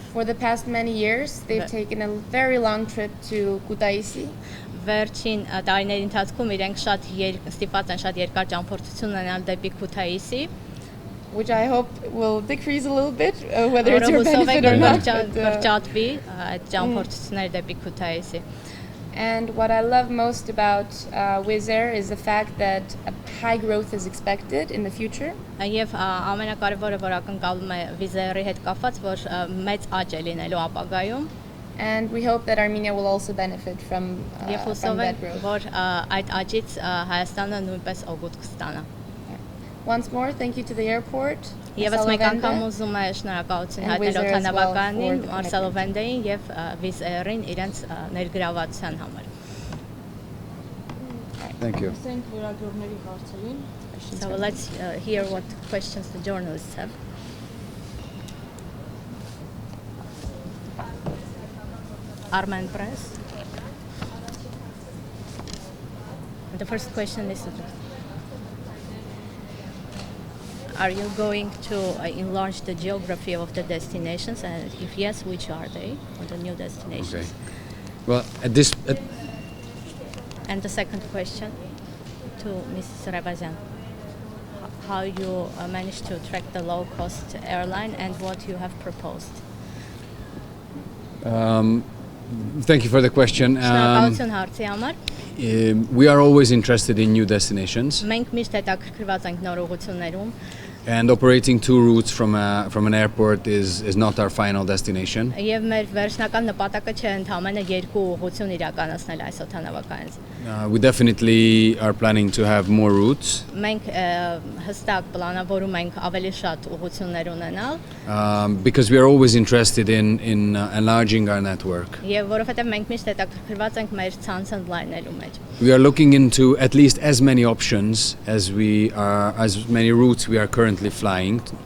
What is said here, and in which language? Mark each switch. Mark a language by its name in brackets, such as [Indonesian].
[English] for the past many years they've taken a very long trip to Kutaisi. [Armenian] Վերջին տարիների ընթացքում իրենք շատ ստիպված են շատ երկար ճամփորդություն ունենալ դեպի Քութայիսի, [English] which I hope will decrease a little bit, whether it's your benefit or not. [Armenian] Կրճատվի այդ ճամփորդությունները դեպի Քութայիսի։ [English] And what I love most about Wizz Air is the fact that a high growth is expected in the future. [Armenian] Եվ ամենակարևորը, որ ակնկալում է Wizz Air-ի հետ կապված, որ մեծ աճ է լինելու ապագայում։ [English] And we hope that Armenia will also benefit from that growth. [Armenian] Որ այդ աճից Հայաստանը նույնպես օգուտ կստանա։ [English] Once more, thank you to the airport. [Armenian] Եվս մեկ անգամ ուզում եմ շնորհակալություն հայտնել օդանավակայանին, Marcelo Vende-ին եւ Wizz Air-ին իրենց ներգրավվածության համար։ [English] Thank you. So let's hear what questions the journalists have. Armen Press. The first question is, are you going to enlarge the geography of the destinations, and if yes, which are they, or the new destinations? Okay. Well, at this And the second question to Mrs. Rebazyan. How you managed to track the low-cost airline and what you have proposed? Thank you for the question. [Armenian] Շնորհակալություն հարցի համար։ [English] We are always interested in new destinations. [Armenian] Մենք միշտ հետաքրքրված ենք նոր ուղղություններում։ [English] And operating two routes from an airport is not our final destination. [Armenian] Եվ մեր վերջնական նպատակը չէ ընդհանրապես երկու ուղղություն իրականացնել այս օդանավակայանից։ [English] We definitely are planning to have more routes. [Armenian] Մենք հստակ պլանավորում ենք ավելի շատ ուղղություններ ունենալ։ [English] Because we are always interested in enlarging our network. [Armenian] Եվ որովհետև մենք միշտ հետաքրքրված ենք մեր ցանցը ընդլայնելու մեջ։ [English] We are looking into at least as many options as many routes we are currently flying.